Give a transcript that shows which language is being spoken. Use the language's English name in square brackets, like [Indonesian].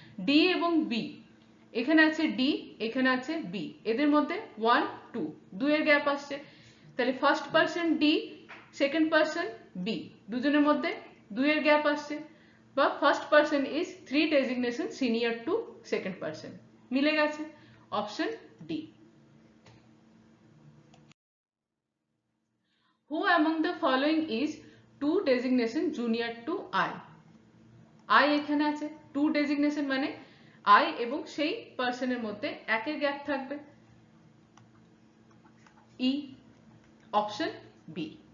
[Bangla] D এবং B, এখানে আছে ডি, এখানে আছে বি, এদের মধ্যে 1 2 দুইয়ের গ্যাপ আসছে, তাহলে first person D, second person B, দুজনের মধ্যে দুইয়ের গ্যাপ আসছে, বা first person is 3 designation senior to second person, মিলে গেছে, option D. [English] Who among the following is 2 designation junior to I? [Bangla] I এখানে আছে, 2 designation মানে I এবং সেই পার্সনের মধ্যে একের গ্যাপ থাকবে, ই, অপশন বি।